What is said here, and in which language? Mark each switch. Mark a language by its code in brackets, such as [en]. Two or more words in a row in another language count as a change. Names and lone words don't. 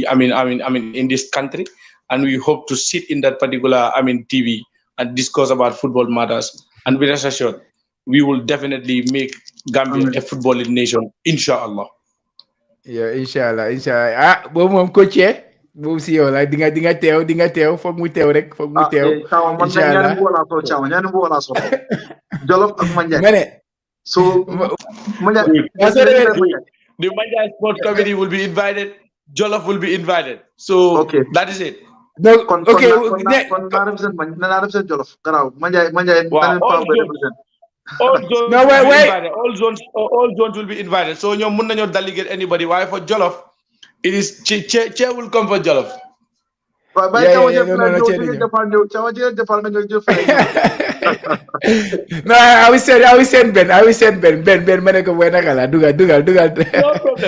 [en] In this country, and we hope to sit in that particular TV and discuss about football matters. And be rest assured, we will definitely make Gambia a footballing nation, inshallah. Yeah, inshallah. [wo] Mom coach boom si yow la di nga teew foog mu teew rek, foog mu teew. [en] Inshallah. [wo] ñaan bo la so Jolof ak Manjai. Mane. [en] So the Manjai Sports Committee will be invited. Jolof will be invited. So okay. That is it. No, okay. [wo] Na represent Jolof. Garaaw Manjai [en] wow. All zones no, wait. All zones will be invited. So you [wo] mun nañu [en] delegate anybody. Why for Jolof? It is chair will come for Jolof. No, I will send Ben. [wo] Ben maneko wenakala. Dugal. [en] No problem.